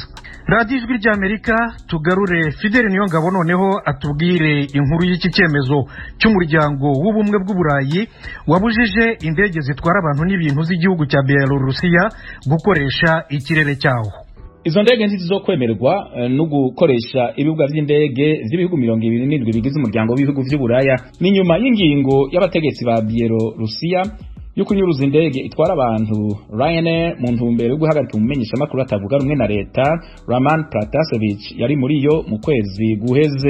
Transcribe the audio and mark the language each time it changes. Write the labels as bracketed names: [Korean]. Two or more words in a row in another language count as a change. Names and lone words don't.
[Kinyarwanda] Radio Ijwi ry'Amerika tugarure Fidel Niyongabo noneho atubwire inkuru y'iki cyemezo cy'umuryango w'ubumwe bw'Uburayi wabujije indege zitwara abantu n'ibintu z'igihugu cya Belarusiya gukoresha ikirere cyawo. [Rundi] Izo ndege ntizizokwemerwa no gukoresha ibibuga by'indege by'ibihugu 27 bigize umuryango w'ibihugu by'Uburaya. Ni nyuma y'ingingo y'abategetsi ba Belarusiya yo kunyuruza indege itwara abantu Ryanair mu ntumbero yo guhagarika umumenyesha makuru atavuga rumwe na leta Roman Pratasevich yari muri yo mu kwezi guheze.